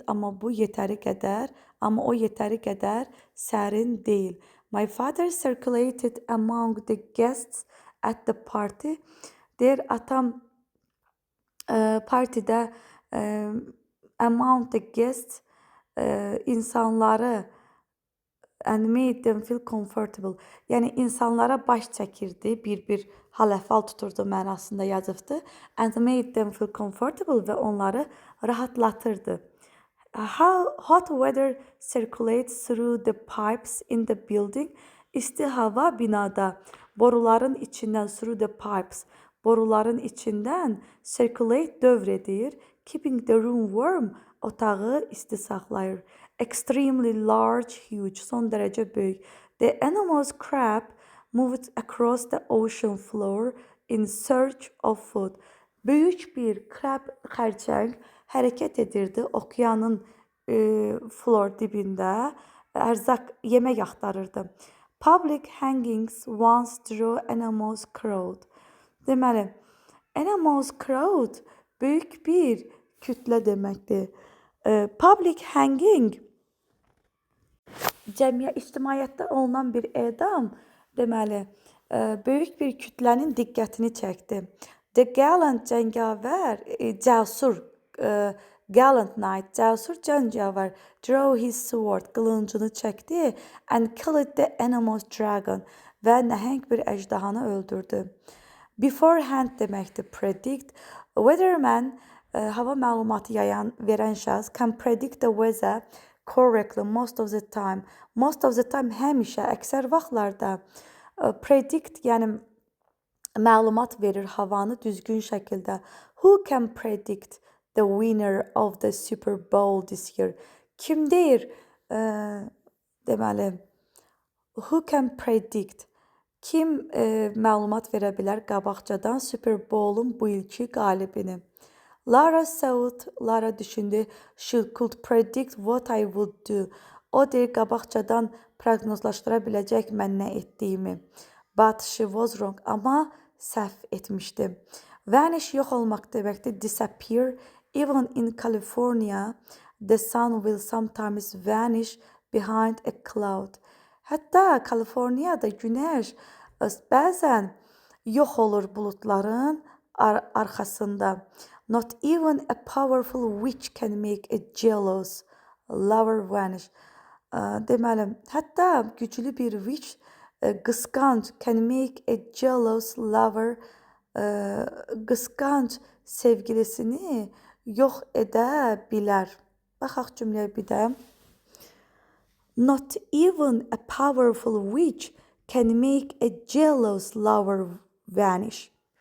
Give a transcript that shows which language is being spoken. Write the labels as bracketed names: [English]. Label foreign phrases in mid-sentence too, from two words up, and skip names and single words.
[Azerbaijani] Amma o yetəri qədər sərin deyil. [English] My father circulated among the guests at the party. [Azerbaijani] Deyir, atam partidə [English] among the guests insanları and made them feel comfortable. [Azerbaijani] Yəni insanlara baş çəkirdi, bir hal-əhval tuturdu mənasında yazıbdı. [English] And made them feel comfortable [Azerbaijani] və onları rahatlatırdı. [English] Hot weather circulates through the pipes in the building. [Azerbaijani] İsti hava binada boruların içindən [English] through the pipes, [Azerbaijani] boruların içindən circulate dövr edir. [English] Keeping the room warm, [Azerbaijani] otağı isti saxlayır. [English] Extremely large, huge, [Azerbaijani] son dərəcə böyük. [English] The enormous crab moved across the ocean floor in search of food. [Azerbaijani] Böyük bir krab xərçəng hərəkət edirdi okeanın floor dibində, ərzaq, yemək axtarırdı. [English] Public hangings once drew enormous crowd. [Azerbaijani] Deməli, [English] enormous crowd [Azerbaijani] böyük bir kütlə deməkdir. [English] Public hanging [Azerbaijani] ictimaiyyətdə olunan bir edam, deməli, böyük bir kütlənin diqqətini çəkdi. [English] The gallant [Azerbaijani] cəngavər, cəsur, [English] gallant knight, [Azerbaijani] cəsur cəngavər, [English] drew his sword, [Azerbaijani] qılıncını çəkdi [English] and killed the enormous dragon [Azerbaijani] və nəhəng bir əjdahanı öldürdü. Beforehand deməkdir, predict. Weatherman, hava məlumatı verən şəxs, [English] can predict the weather correctly most of the time. Most of the time [Azerbaijani] həmişə, əksər vaxtlarda predict, yəni məlumat verir havanı düzgün şəkildə. [English] Who can predict the winner of the Super Bowl this year? [Azerbaijani] Kim deyir, deməli, [English] who can predict? [Azerbaijani] Kim məlumat verə bilər qabaqcadan Super Bowl-un bu ilki qalibini? Lara thought, Lara düşündü, [English] she could predict what I would do. [Azerbaijani] O deyir, qabaqcadan proqnozlaşdıra biləcək mən nə etdiyimi. [English] But she was wrong, [Azerbaijani] amma səhv etmişdi. Vanish, yox olmaq deməkdir, [English] disappear. Even in California, the sun will sometimes vanish behind a cloud. [Azerbaijani] Hətta Kaliforniyada günəş bəzən yox olur buludların arxasında. [English] Not even a powerful witch can make a jealous lover vanish. [Azerbaijani] Deməli, hətta güclü bir witch, qısqanc, [English] can make a jealous lover, [Azerbaijani] qısqanc sevgilisini yox edə bilər. Baxaq cümləyə bir də. [English] Not even a powerful witch can make a jealous lover vanish.